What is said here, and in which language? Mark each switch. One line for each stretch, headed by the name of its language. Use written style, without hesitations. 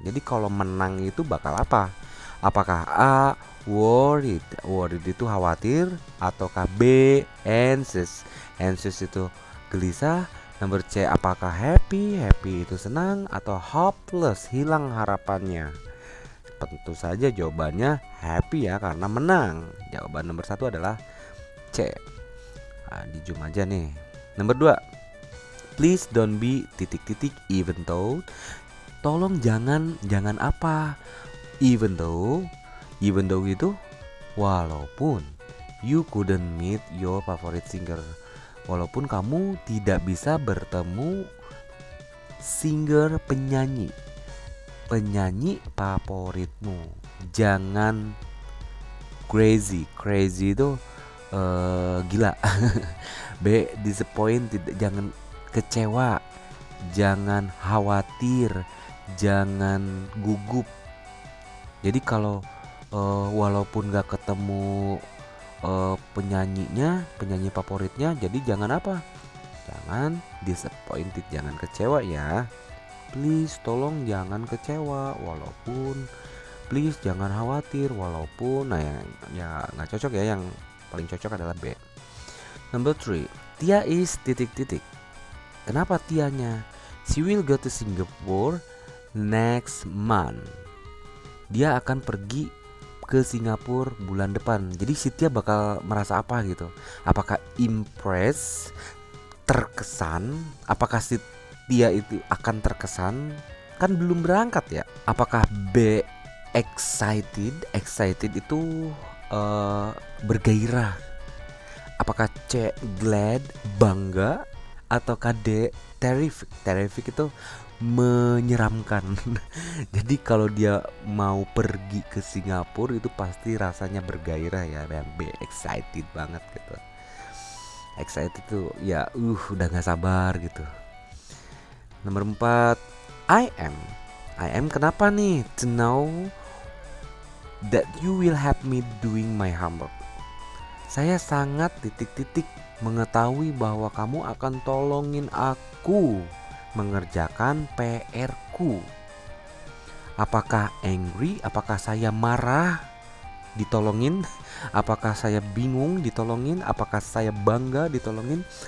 Indonesian: Jadi kalau menang itu bakal apa? Apakah A, worried, worried itu khawatir, ataukah B, anxious, anxious itu gelisah. Nomor C, apakah happy, happy itu senang, atau hopeless, hilang harapannya. Tentu saja jawabannya happy ya, karena menang. Jawaban nomor 1 adalah C. Nah, di zoom aja nih.
English: Nomor 2, please don't be titik-titik even though.
Indonesian: Tolong jangan apa? Even though itu walaupun
English: you couldn't meet your favorite singer.
Indonesian: Walaupun kamu tidak bisa bertemu singer, penyanyi favoritmu. Jangan crazy itu gila. B, disappointed, jangan kecewa, jangan khawatir, jangan gugup. Jadi kalau walaupun gak ketemu penyanyi favoritnya, jadi jangan apa? Jangan disappointed, jangan kecewa ya. Please tolong jangan kecewa, walaupun please jangan khawatir, walaupun. Nah ya nggak cocok ya, yang paling cocok adalah B.
English: Number 3, Tia is
Indonesian: titik-titik. Kenapa Tianya?
English: She will go to Singapore next month.
Indonesian: Dia akan pergi ke Singapura bulan depan. Jadi si Tia bakal merasa apa gitu? Apakah impress, terkesan? Apakah si Tia itu akan terkesan? Kan belum berangkat ya. Apakah B, excited? Excited itu bergairah. Apakah C, glad, bangga? Ataukah D, terrific? Terrific itu menyeramkan. Jadi kalau dia mau pergi ke Singapura itu pasti rasanya bergairah ya, dan B, excited banget gitu. Excited itu ya udah gak sabar gitu. Nomor 4, I am kenapa nih?
English: To know that you will help me doing my homework.
Indonesian: Saya sangat titik-titik mengetahui bahwa kamu akan tolongin aku mengerjakan PR-ku. Apakah angry? Apakah saya marah ditolongin? Apakah saya bingung ditolongin? Apakah saya bangga ditolongin?